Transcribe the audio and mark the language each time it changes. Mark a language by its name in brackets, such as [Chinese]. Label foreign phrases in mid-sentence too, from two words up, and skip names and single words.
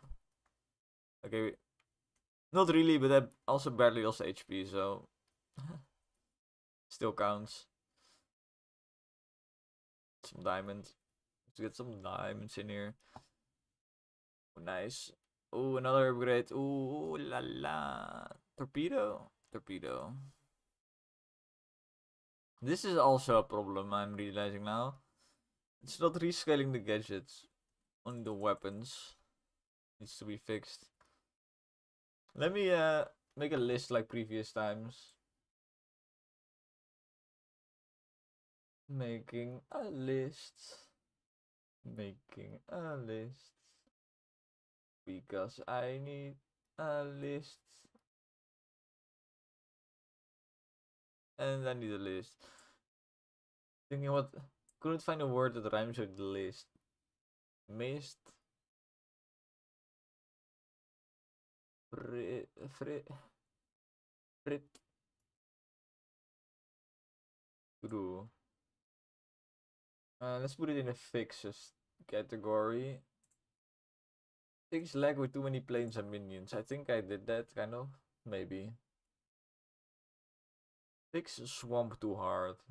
[English] Okay, not really, but I also barely lost HP, so still counts. Some diamonds. Let's get some diamonds in here. Oh, nice. Oh, another upgrade. Ooh, la la. Torpedo? Torpedo. This is also a problem I'm realizing now. It's not rescaling the gadgets on the weapons. Needs to be fixed. Let me make a list like previous times. Making a list. Making a list. Because I need a list. And I need a list. Thinking what? Couldn't find a word that rhymes with the list. Mist. Frit. Frit. Frit. True. Let's put it in a fixes category. Things lag with too many planes and minions. I think I did that, kind of. Maybe. Fix swamp too hard.